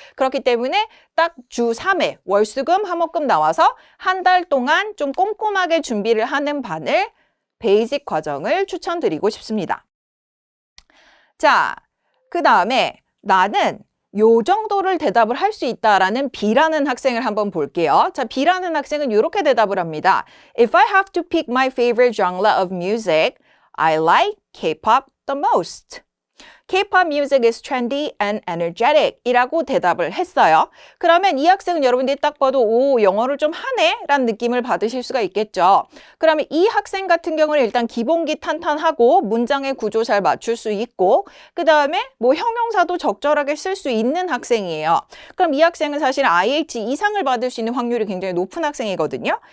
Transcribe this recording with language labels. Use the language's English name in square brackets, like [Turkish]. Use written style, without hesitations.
[Korean] 그렇기 때문에 딱 주 3회 월수금 화목금 나와서 한 달 동안 좀 꼼꼼하게 준비를 하는 반을 베이직 과정을 추천드리고 싶습니다. 자, 그 다음에 나는 요 정도를 대답을 할 수 있다라는 B라는 학생을 한번 볼게요. 자, B라는 학생은 이렇게 대답을 합니다. [English] If I have to pick my favorite genre of music, I like K-pop the most. K-pop music is trendy and energetic [Korean] 이라고 대답을 했어요. 그러면 이 학생은 여러분들이 딱 봐도 오, 영어를 좀 하네? 라는 느낌을 받으실 수가 있겠죠. 그러면 이 학생 같은 경우는 일단 기본기 탄탄하고 문장의 구조 잘 맞출 수 있고 그 다음에 뭐 형용사도 적절하게 쓸 수 있는 학생이에요. 그럼 이 학생은 사실 IH 이상을 받을 수 있는 확률이 굉장히 높은 학생이거든요.